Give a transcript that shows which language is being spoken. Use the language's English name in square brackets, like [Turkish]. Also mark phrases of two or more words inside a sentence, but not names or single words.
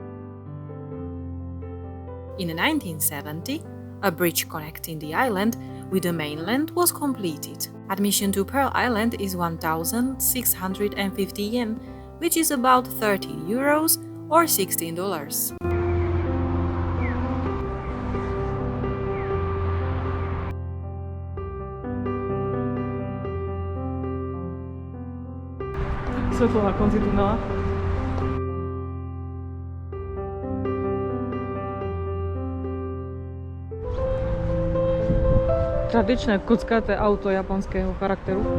[English] In 1970, a bridge connecting the island with the mainland was completed. Admission to Pearl Island is 1,650 yen, which is about 13 euros or $16. [Slovak] Svetlo na konci tunela. Tradičné kockaté auto japonského charakteru.